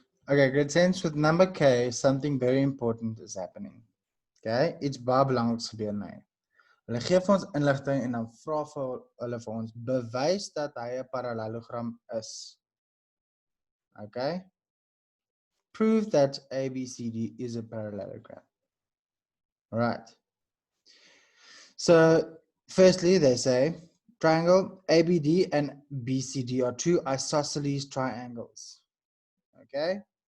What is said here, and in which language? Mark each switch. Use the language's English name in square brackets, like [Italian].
[English] Okay, grade 10 with number K, something very important is happening. [Afrikaans] Okay, iets baie belangriks gebeur nou. Hulle gee vir ons inligting en dan vra hulle vir ons bewys dat hy 'n parallelogram is. [English] Okay? Prove that ABCD is a parallelogram. Right. So, firstly, they say triangle ABD and BCD are two isosceles triangles. Okay?